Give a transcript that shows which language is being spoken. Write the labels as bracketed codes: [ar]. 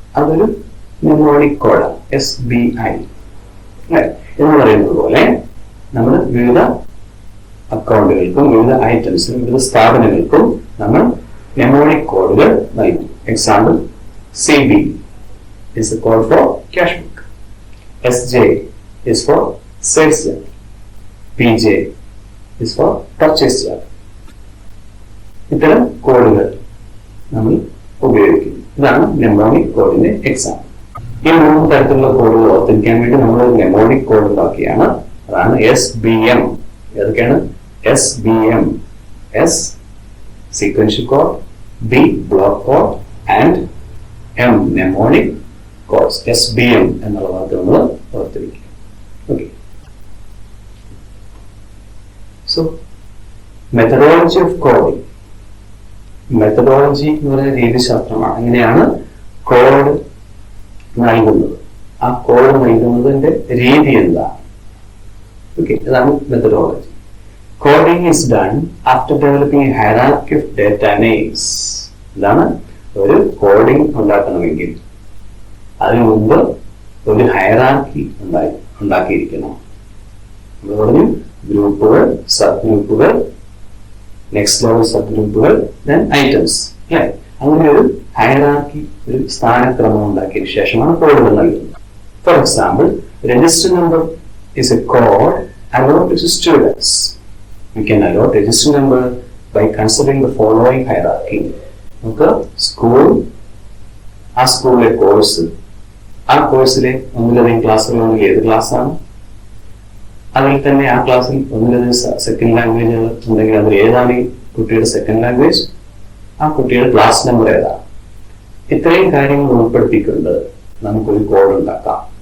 [ml] അതൊരു നെമോണിക് കോഡാണ്, SBI എന്ന് പറയുന്നത് പോലെ നമ്മൾ വിവിധ അക്കൗണ്ടുകൾക്കും വിവിധ ഐറ്റംസിനും വിവിധ സ്ഥാപനങ്ങൾക്കും നമ്മൾ നെമോണിക് കോഡുകൾ നൽകും. Example CB [en] is the code for cash book. SJ is for sales journal. PJ is for purchase journal. [ml] ഇത്തരം കോഡുകൾ നമ്മൾ ഉപയോഗിക്കുന്നു. ഇതാണ് നെമോണിക് കോഡിന്റെ എക്സാമ്പിൾ. ഈ 3 തരത്തിലുള്ള കോഡുകൾ ഓർത്തിരിക്കാൻ വേണ്ടി നമ്മൾ ഒരു നെമോണിക് കോഡ് ഉണ്ടാക്കിയാണ്. അതാണ് SBM. ഏതൊക്കെയാണ്? SBM. [en] S sequential code, B block code and M mnemonic codes. [ml] SBM എന്നുള്ള വാക്ക് നമ്മൾ ഓർത്തിരിക്കുക. Okay. [en] So methodology of coding. [ml] Methodology എന്ന് പറയുന്ന രീതിശാസ്ത്രമാണ്. എങ്ങനെയാണ് കോഡ് നൽകുന്നത്, ആ കോഡ് നൽകുന്നതിന്റെ രീതി എന്താണ്? ഓക്കെ, ഇതാണ് methodology. [en] Coding is done after developing a hierarchy of data names. [ml] ഇതാണ് ഒരു കോഡിംഗ് ഉണ്ടാക്കണമെങ്കിൽ അതിനു മുമ്പ് ഒരു ഹയറാർക്കി ഉണ്ടാക്കിയിരിക്കണം. നമ്മൾ പറഞ്ഞു ഗ്രൂപ്പുകൾ, സബ് ഗ്രൂപ്പുകൾ, നെക്സ്റ്റ് ലെവൽ സബ് ഗ്രൂപ്പുകൾ, ദെൻ ഐറ്റംസ്. അല്ലെ? അങ്ങനെ ഒരു ഹയറാർക്കി, ഒരു സ്ഥാനക്രമം ഉണ്ടാക്കിയതിനു ശേഷമാണ് കോഡുകൾ നൽകുന്നത്. [en] For example, register number is a code allotted to students. We can allot register number by considering the following hierarchy. [ml] നമുക്ക് സ്കൂൾ, ആ സ്കൂളിലെ കോഴ്സ്, ആ കോഴ്സിലെ ഒന്നിലധികം ക്ലാസ്സുകളുണ്ടെങ്കിൽ ഏത് ക്ലാസ്സാണ്, അതിൽ തന്നെ ആ ക്ലാസ്സിൽ ഒന്നിലധികം സെക്കൻഡ് ലാംഗ്വേജുകൾ ഉണ്ടെങ്കിൽ അതിൽ ഏതാണ് ഈ കുട്ടിയുടെ സെക്കൻഡ് ലാംഗ്വേജ്, ആ കുട്ടിയുടെ ക്ലാസ് നമ്പർ ഏതാണ്, ഇത്രയും കാര്യങ്ങൾ ഉൾപ്പെടുത്തിക്കൊണ്ട് നമുക്കൊരു കോഡ് ഉണ്ടാക്കാം.